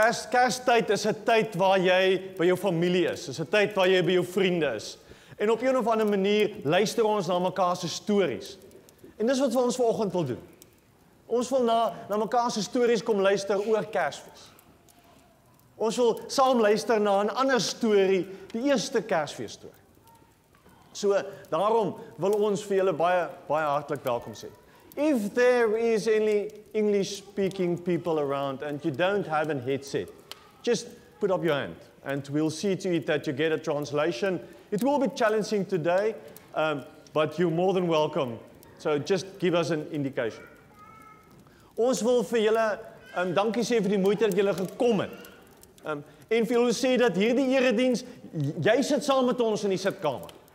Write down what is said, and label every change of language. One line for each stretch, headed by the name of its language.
Afrikaans: Kerstyd is 'n tyd waar jy by jou familie is 'n tyd waar jy by jou vriende is. En op een of ander manier luister ons na mekaar se stories. En dis wat ons vanoggend wil doen. Ons wil na mekaar se stories kom luister oor Kersfees. Ons wil saam luister na 'n ander storie, die eerste Kersfees storie. So, daarom wil ons vir julle baie hartlik welkom sê.
English: If there is any English-speaking people around and you don't have a headset, just put up your hand and we'll see to it that you get a translation. It will be challenging today, but you're more than welcome. So just give us an indication.
Afrikaans: Ons wil vir julle dankie sê vir die moeite dat julle gekom het. En vir julle sê dat hierdie erediens, jy sit saam met ons in die sitkamer.